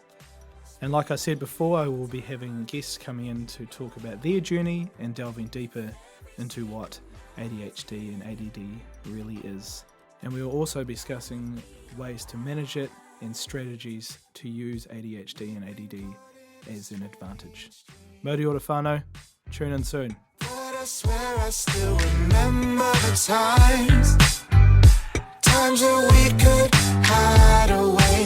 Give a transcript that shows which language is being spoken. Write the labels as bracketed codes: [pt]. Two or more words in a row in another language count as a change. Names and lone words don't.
[en] And like I said before, I will be having guests coming in to talk about their journey and delving deeper into what ADHD and ADD really is. And we will also be discussing ways to manage it and strategies to use ADHD and ADD as an advantage. [mi] Mauri ora whānau, [en] tune in soon. But I swear I still remember the times that we could hide away.